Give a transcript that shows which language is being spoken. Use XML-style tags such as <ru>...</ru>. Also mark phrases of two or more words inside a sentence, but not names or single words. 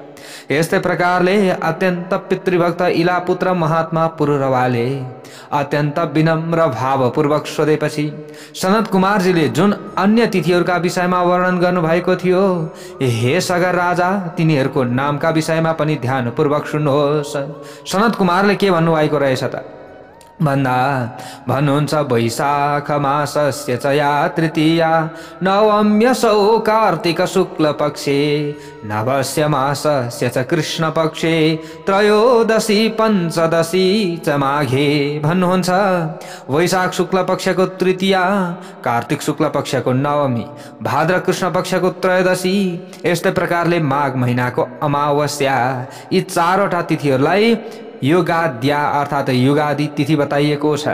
<ne>यस्तै प्रकारले अत्यन्त पितृभक्त इलापुत्र महात्मा पुरुरवाले अत्यन्त विनम्र भावपूर्वक सोधेपछि सनत कुमारजीले जुन अन्य तिथिहरूका विषयमा वर्णन गर्नुभएको थियो, हे सगर राजा, तिनीहरूको नामका विषयमा पनि ध्यानपूर्वक सुन्नुहोस्। सनत कुमारले के भन्नुभएको रहेछ त भन्नुहुन्छ,</ne> <sa>वैशाख मासस्य च या तृतीया नवम्यसौ कार्तिक शुक्ल पक्षे नवस्य मासस्य च कृष्ण पक्षे त्रयोदशी पञ्चदशी च माघे।</sa> <ne>भन्नुहुन्छ, वैशाख शुक्ल पक्षको तृतीया, कार्तिक शुक्ल पक्षको नवमी, भाद्र कृष्ण पक्षको त्रयोदशी, यस्तै प्रकारले माघ महिनाको अमावस्या, यी 4वटा तिथिहरूलाई युगाद्या अर्थात् युगादि तिथि बताइएको छ।</ne>